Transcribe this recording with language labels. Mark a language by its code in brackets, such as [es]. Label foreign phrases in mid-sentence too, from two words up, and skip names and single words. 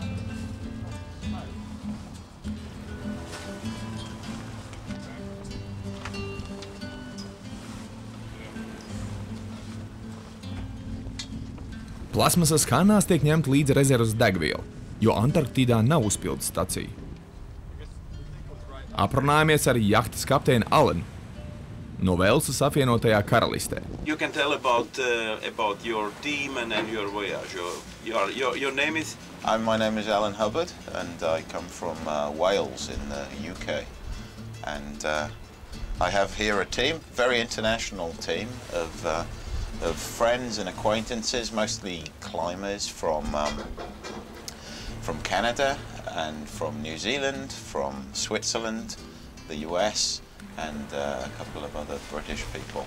[lv] Plasmasas kanās tiek ņemta līdzi rezervas degviela, jo Antarktīdā nav uzpildes stacija. Aprunājamies ar jahtas kapteini Alenu no Velsas apvienotajā karalistē. [en] You can tell about your team and your voyage. Your name is? My name is Alan Hubbard, and I come from Wales in the UK. And I have here a team, very international team of friends and acquaintances, mostly climbers from Canada and from New Zealand, from Switzerland, the US, and a couple of other British people.